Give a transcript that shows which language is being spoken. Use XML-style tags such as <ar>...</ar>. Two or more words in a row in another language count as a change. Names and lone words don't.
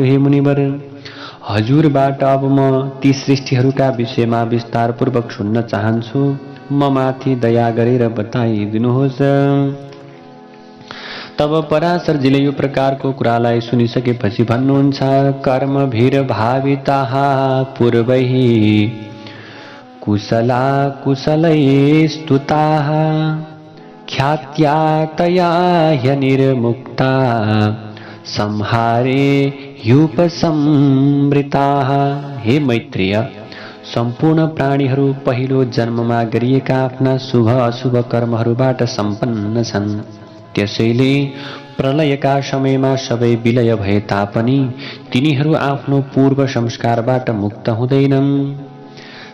<ne>हे मुनिवर, हजुरबाट अब म ती सृष्टिहरूका विषयमा विस्तारपूर्वक सुन्न चाहन्छु। म माथि दया गरेर बताइदिनुहोस्। तब पराशरजीले यो प्रकारको कुरालाई सुनिसकेपछि भन्नुहुन्छ,</ne> <sa>कर्मभिर भाविताः पूर्वैः कुशला कुशलै स्तुताः ख्यात्या तया ह्यनिर्मुक्ता संहारे ह्युपसंवृताः।</sa> <ne>हे मैत्रेय, सम्पूर्ण प्राणीहरू पहिलो जन्ममा गरिएका आफ्ना शुभ अशुभ कर्महरूबाट सम्पन्न छन्। त्यसैले प्रलयका समयमा सबै विलय भए तापनि तिनीहरू आफ्नो पूर्व संस्कारबाट मुक्त हुँदैनन्।</ne>